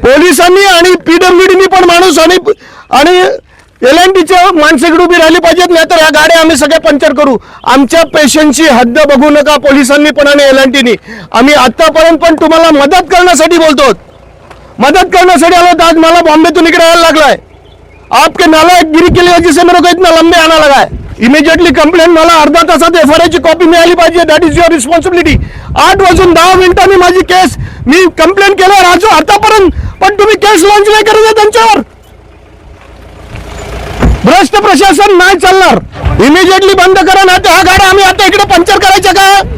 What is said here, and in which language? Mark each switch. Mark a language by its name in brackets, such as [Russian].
[Marathi] पोलिसांनी आणि PWD पण माणूस आणि LNTच्या माणसं इकडे उभी राहिली पाहिजेत, नाही तर या गाड्या आम्ही सगळे पंक्चर करू. आमच्या पेशंटची हद्द बघू नका पोलिसांनी पण आणि LNTनी. आम्ही आतापर्यंत पण तुम्हाला मदत करण्यासाठी बोलतो, मदत करण्यासाठी आलो. आज मला बॉम्बेतून इकडे यायला लागलाय. [Hindi] आपके नालायकगिरी के लिए जिसे मेरे को इतना लंबे आना लगा है. [Marathi] इमिजिएटली कंप्लेंट मला अर्धा तासात FIR ची कॉपी मिळाली पाहिजे. [English] That is your responsibility. [Marathi] 8:10 माझी केस मी कंप्लेंट केलं आतापर्यंत, पण तुम्ही केस लॉन्च नाही करत त्यांच्यावर. भ्रष्ट प्रशासन नाही चालणार. इमिजिएटली बंद करा, नाही तर ह्या गाड्या आम्ही आता इकडे पंक्चर करायच्या का?